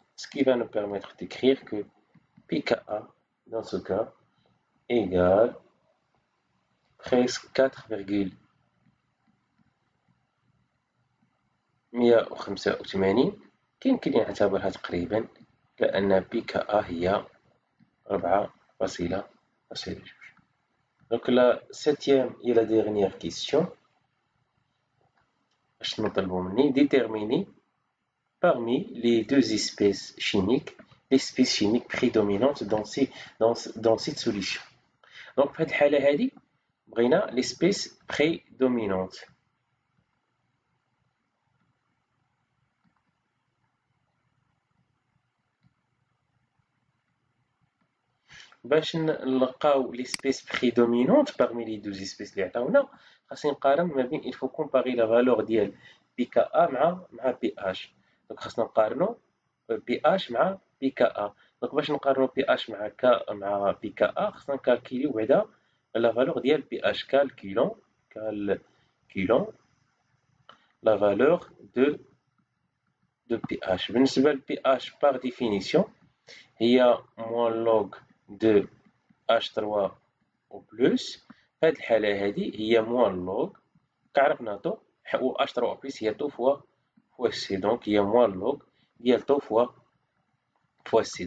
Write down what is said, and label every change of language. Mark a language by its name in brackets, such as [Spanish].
[French] Ce qui va nous permettre d'écrire que pKa dans ce cas égale presque 4.185. [Arabic] يمكن نعتبرها تقريبا لأن pKa هي 4.2. [French] Donc la septième et la dernière question. [Arabic] أشنو طلبوا مني؟ [French] déterminer parmi les deux espèces chimiques l'espèce chimique prédominante dans cette solution. [Arabic] Donc في هاد الحالة هادي بغينا l'espèce prédominante. باش نلقاو l'espèce prédominante parmi les deux espèces اللي عطاونا خاصني نقارن ما بين [French] il faut comparer la valeur [Arabic] ديال pKa مع pH. دونك خاصنا نقارنو pH مع pKa. دونك باش نقارنو pH مع pKa خاصنا نكالكيليو بعدا la valeur ديال pH. [French] calculons la valeur de pH. بالنسبة ل pH par définition هي moins log de H3 au plus. [Arabic] في هذه الحالة هذه هي موان لوغ كعرفنا طو و H3 au plus هي طو فوا C. Donc هي موان لوغ ديال طو فوا C.